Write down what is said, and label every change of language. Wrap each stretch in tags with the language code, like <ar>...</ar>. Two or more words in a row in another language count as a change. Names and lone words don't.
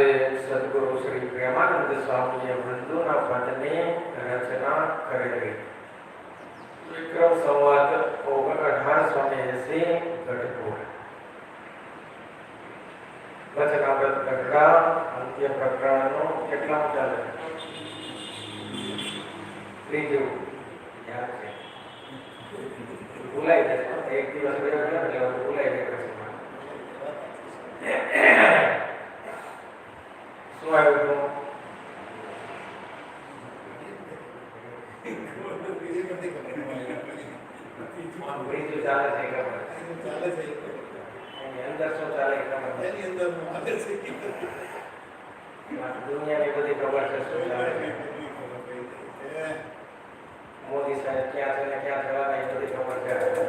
<gu>સદગુરુ શ્રી પ્રેમાનંદ સ્વામી બંધુના પદને રચના કરેલી વિક્રમ સંવત 1880 ગઢપુર વચનામૃત ગઢા અંત્ય પ્રકરણનો કેટલા ચાલે ત્રીજું યાદ છે ભૂલાઈ જશે એક દિવસ ગયો એટલે ભૂલાઈ જાય પછી શું આવ્યું હતું ત્રીજું ચાલે છે ખબર એની અંદર શું ચાલે ખબર દુનિયાની બધી ખબર છે શું ચાલે મોદી સાહેબ ક્યાં છે ને ક્યાં જવાના એ બધી ખબર છે</gu>